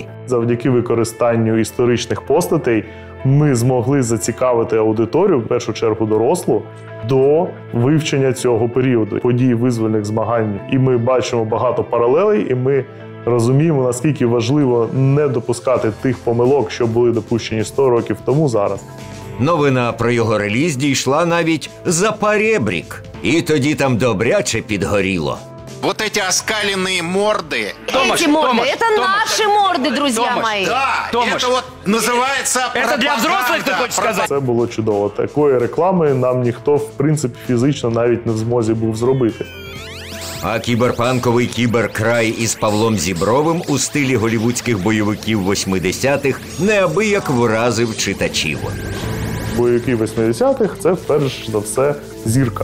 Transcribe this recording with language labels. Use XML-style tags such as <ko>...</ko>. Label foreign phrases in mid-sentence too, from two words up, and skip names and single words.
<uk>Завдяки використанню історичних постатей ми змогли зацікавити аудиторію, в першу чергу дорослу, до вивчення цього періоду, подій визвольних змагань. І ми бачимо багато паралелей, і ми розуміємо, наскільки важливо не допускати тих помилок, що були допущені 100 років тому зараз. Новина про його реліз дійшла навіть за поребрик. І тоді там добряче підгоріло.</uk> <ru>Вот эти оскаленные морды. Эти морды, это наши морды, друзья мои. Да, это вот называется пропаганда. Это для взрослых, ты хочешь сказать?</ru> <uk>Це було чудово. Такої реклами нам ніхто, в принципі, фізично навіть не в змозі був зробити. А кіберпанковий кіберкрай із Павлом Зібровим у стилі голівудських бойовиків 80-х неабияк вразив читачів. Бойовики 80-х – це, перш за все, зірка.</uk>